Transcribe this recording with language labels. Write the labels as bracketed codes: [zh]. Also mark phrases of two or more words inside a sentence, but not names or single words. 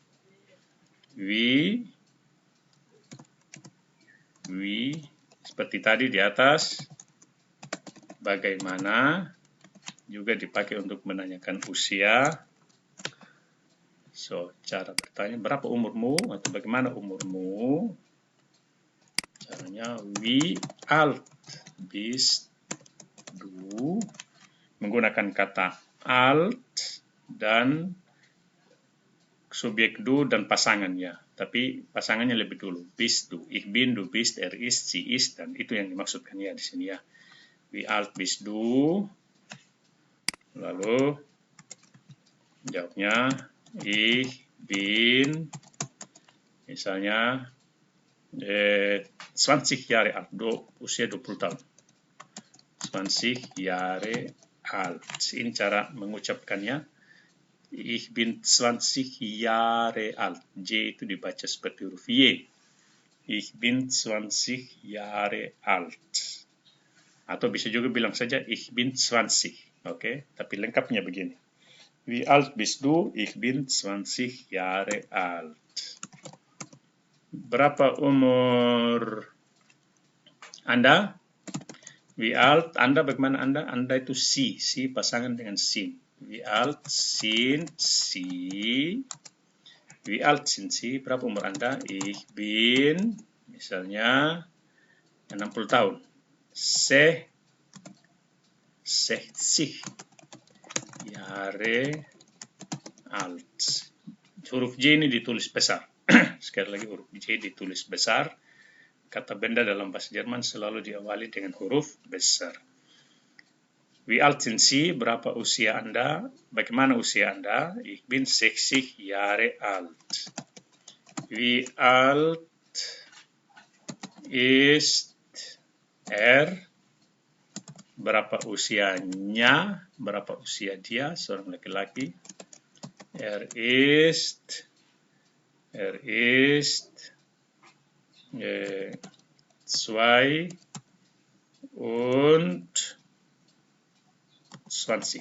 [id] Wie seperti tadi di atas. Bagaimana juga dipakai untuk menanyakan usia. So, cara bertanya, berapa umurmu? Atau bagaimana umurmu? Caranya, [de] wie alt bist du? [id] Menggunakan kata alt dan subjek du dan pasangannya. Tapi pasangannya lebih dulu. [de] Bist du, ich bin, du bist, er ist, sie ist, [id] dan itu yang dimaksudkan ya di sini ya. [de] Wie alt bist du? [id] Lalu jawabnya, [de] ich bin misalnya 20 Jahre alt, [id] usia 20 tahun. [de] 20 Jahre alt. [id] Ini cara mengucapkannya. [de] Ich bin 20 Jahre alt. [id] J itu dibaca seperti huruf Y. [de] Ich bin 20 Jahre alt. [id] Atau bisa juga bilang saja [de] ich bin 20. [id] Oke, tapi lengkapnya begini. [de] Wie alt bist du? Ich bin 20 Jahre alt. [id] Berapa umur Anda? [de] Wie alt? [id] Anda bagaimana Anda? Anda itu si pasangan dengan sin. [de] Wie alt sind Sie? Wie alt sind Sie? [id] Berapa umur Anda? [de] Ich bin [id] misalnya 60 tahun. [de] 60 Jahre alt. [id] Huruf J ini ditulis besar. Sekali lagi huruf J ditulis besar. Kata benda dalam bahasa Jerman selalu diawali dengan huruf besar. [de] Wie alt sind Sie? [id] Berapa usia Anda? Bagaimana usia Anda? [de] Ich bin 60 Jahre alt. Wie alt ist er? [id] Berapa usianya? Berapa usia dia? Seorang laki-laki. [de] Er ist 22.